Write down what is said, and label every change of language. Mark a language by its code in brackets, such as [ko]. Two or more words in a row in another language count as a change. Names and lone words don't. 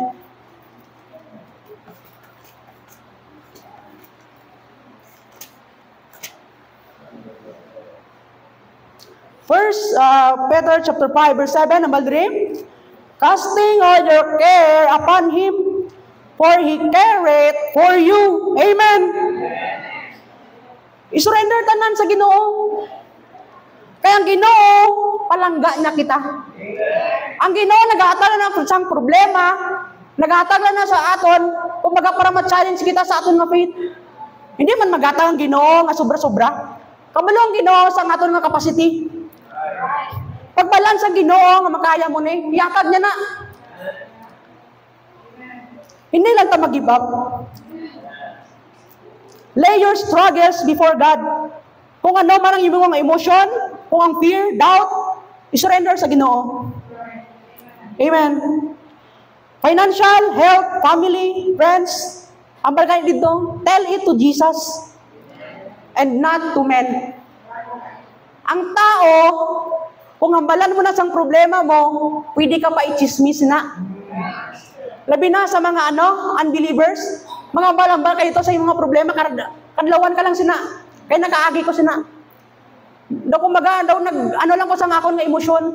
[en] First Peter chapter 5, verse 7, number 3. Casting all your care upon Him, for He careth for you. [hil] Amen. I-surrender tanan sa Ginoo. Kaya ang Ginoo, palangga na kita. Ang Ginoo, nag-aatala na sa problema, nag-aatala na sa aton, kung para ma-challenge kita sa aton nga faith. Hindi man mag-aatala ang Ginoo nga sobra-sobra. Kabalo ang Ginoo sa aton nga capacity. Pagbalance ang Ginoo nga makaya mo ni, iyakad niya na. Hindi lang ta mag-give up. [en] Lay your struggles before God. [hil] Kung ano man ang iyong mga emotion, kung ang fear, doubt, i-surrender sa Ginoo. [en] Amen. Financial, health, family, friends, [hil] ang bagay dito, [en] tell it to Jesus and not to men. [hil] Ang tao, kung hambalan mo na sang problema mo, pwede ka pa i-chismis na. Labi na sa mga unbelievers, mga hambal-hambal kayo sa iyong mga problema, kadlawan ka lang sina. Kaya nakaagi ko sina. Daw kumbaga, lang ko sa ngakon nga emosyon.